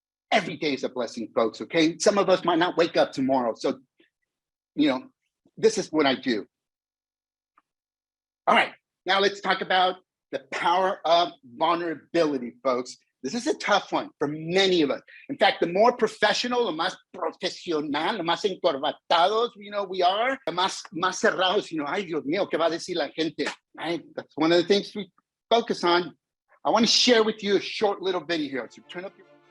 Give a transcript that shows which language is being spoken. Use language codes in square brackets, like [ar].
[en] Every day is a blessing, folks, okay? Some of us might not wake up tomorrow, so, this is what I do. All right, now let's talk about the power of vulnerability, folks. This is a tough one for many of us. In fact, the more professional, the [es] más profesional, the más encorbatados, [en] we are, the [es] más cerrados, ay, Dios mío, ¿qué va a decir la gente? [en] Right? That's one of the things we focus on. I want to share with you a short little video here. So turn up your...